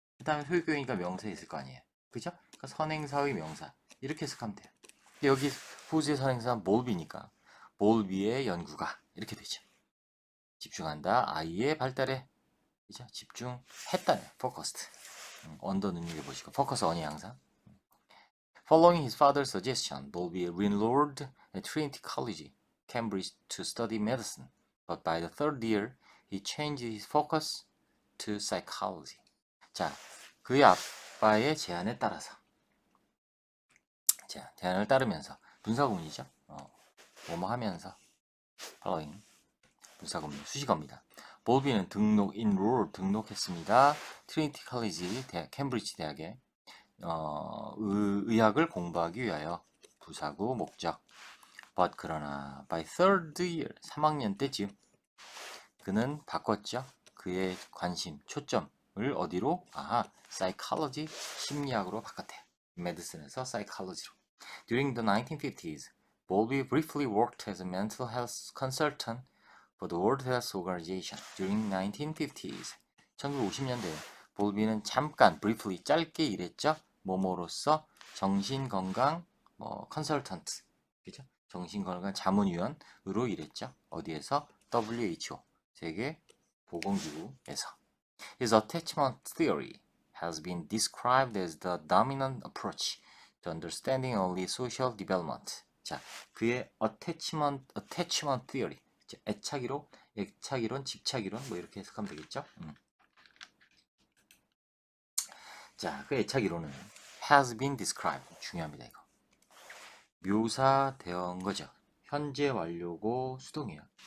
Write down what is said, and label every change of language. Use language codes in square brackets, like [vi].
[ko] 그 다음에 소유격이니까 명사에 있을 거 아니에요. 그죠? 그러니까 선행사의 명사. 이렇게 해석하면 돼요. 근데 여기 whose의 선행사는 볼비니까 볼비의 연구가 이렇게 되죠. 집중한다. 아이의 발달에. 그죠? 집중했다는 focused. 언더 눈여겨보시고 focus on이 항상. [en] Following his father's suggestion, Bowlby re-enrolled at Trinity College, Cambridge to study medicine. But by the third year, he changed his focus to psychology. [ko] 자, 그의 아빠의 제안에 따라서, 자, 제안을 따르면서 분사구문이죠. 뭐뭐 하면서 following 분사구문 수식어입니다. 볼비는 enroll 등록했습니다. 트리니티 컬리지 대학, 캠브리지 대학에 의학을 공부하기 위하여 부사구 목적. But 그러나 by third year 3학년 때쯤 그는 바꿨죠. 그의 관심, 초점을 어디로? psychology, 심리학으로 바꿨대요. medicine에서 psychology로. [en] During the 1950s, Bowlby briefly worked as a mental health consultant for the World Health Organization. [ko] During 1950s, 1950년대 볼비는 잠깐, briefly, 짧게 일했죠. 뭐뭐로서 정신건강 컨설턴트, 그죠? 정신건강 자문위원으로 일했죠. 어디에서? WHO, 세계 보건기구에서. [en] His attachment theory has been described as the dominant approach to understanding early social development. [ko] 자, 그의 attachment theory, 애착이론, 집착이론, 뭐 이렇게 해석하면 되겠죠. 자, 그 애착이론은 has been described, 중요합니다 이거. 묘사된 거죠. 현재 완료고 수동이에요.